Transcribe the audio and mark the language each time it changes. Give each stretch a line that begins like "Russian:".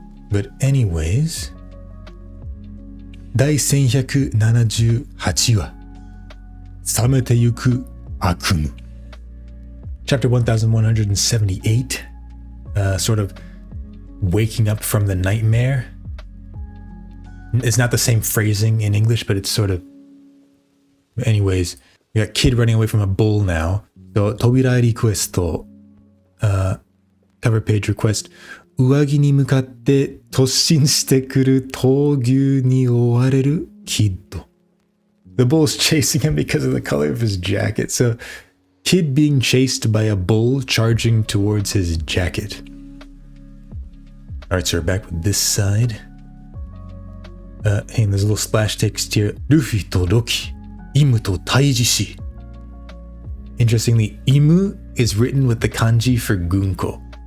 English: But anyways,
Japanese: 第1178話冷めてゆく悪夢
English: Chapter 1178, sort of waking up from the nightmare. It's not the same phrasing in English, but it's sort of... Anyways, we got Kid running away from a bull now. So, Tobirai request, cover page request.
Japanese: 上着に向かって突進してくる闘牛に追われるキッド.
English: The bull's chasing him because of the color of his jacket. So, Kid being chased by a bull charging towards his jacket. Alright, so we're back with this side. Hey, and there's a little splash text here. Luffy to Loki, Imu to Taijishi. Interestingly, Imu is written with the kanji for Gunko.